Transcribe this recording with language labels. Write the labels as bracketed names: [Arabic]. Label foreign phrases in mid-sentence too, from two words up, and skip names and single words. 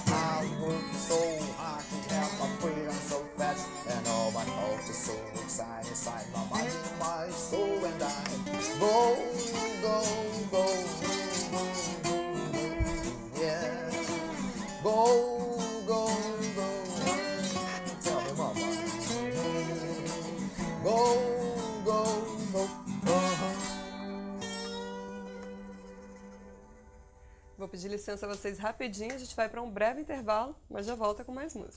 [English] I worked so hard to have my freedom so fast, and all my thoughts are so exciting inside my mind and my soul, and I go, go, go, yeah, go, go, go. Tell me, mama, go. [Portuguese] Vou pedir licença a vocês rapidinho, a gente vai para um breve intervalo, mas já volta com mais música.